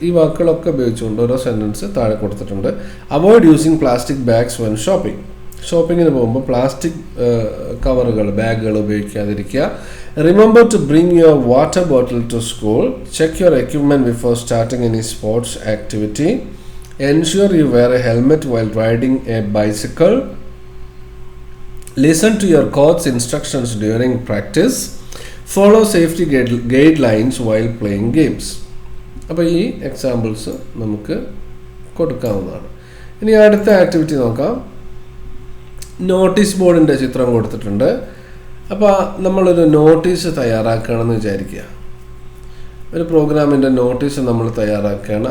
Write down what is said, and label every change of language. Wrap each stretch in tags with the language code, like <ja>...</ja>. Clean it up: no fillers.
<ml>ഈ വാക്കുകളൊക്കെ ഉപയോഗിച്ചുകൊണ്ട് ഓരോ സെൻറ്റൻസ് താഴെ കൊടുത്തിട്ടുണ്ട്.</ml> <en>avoid using plastic bags when shopping,</en> <ml>ഷോപ്പിങ്ങിന് പോകുമ്പോൾ പ്ലാസ്റ്റിക് കവറുകൾ, ബാഗുകൾ ഉപയോഗിക്കാതിരിക്കുക.</ml> <en>Remember to bring your water bottle to school. Check your equipment before starting any sports activity. Ensure you wear a helmet while riding a bicycle. Listen to your coach's instructions during practice. Follow safety guidelines while playing games.</en> <ml>അപ്പോൾ ഈ examples നമുക്ക് കൊടുക്കാവുന്നതാണ്. ഇനി അടുത്ത activity നോക്കാം. Notice ബോർഡിൻ്റെ ചിത്രം കൊടുത്തിട്ടുണ്ട്. അപ്പോൾ നമ്മളൊരു നോട്ടീസ് തയ്യാറാക്കുകയാണെന്ന് വിചാരിക്കുക. ഒരു പ്രോഗ്രാമിൻ്റെ നോട്ടീസ് നമ്മൾ തയ്യാറാക്കുകയാണ്.</ml>